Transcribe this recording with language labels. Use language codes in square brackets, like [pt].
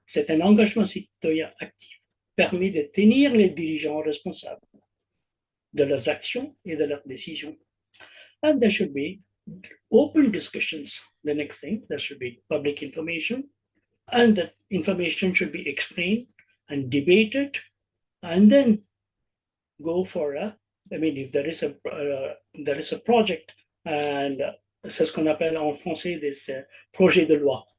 [fr] C'est un engagement citoyen actif, permet de tenir les dirigeants responsables de leurs actions et de leurs décisions. [en] And there should be open discussions. The next thing, there should be public information, and that information should be explained and debated, and then go for if there is a project And [fr] c'est ce qu'on appelle en français this projet de loi.